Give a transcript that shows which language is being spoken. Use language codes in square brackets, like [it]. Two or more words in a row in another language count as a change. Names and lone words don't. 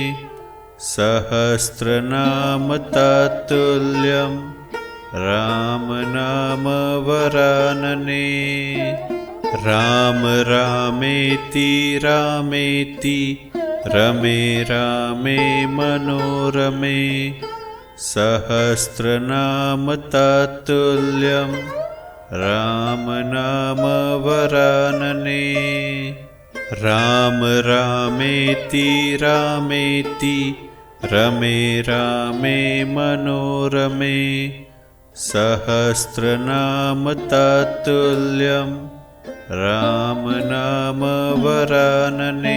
[sa] सहस्रनाम तत्तुल्यं राम नाम वरानने राम रामेति रामेति रमे रामे मनोरमे सहस्रनाम तत्तुल्यं राम नाम वरानने. राम रामेति रामेति रमे रामे मनोरमे. सहस्रनाम ततुल्यम राम नाम वरानने.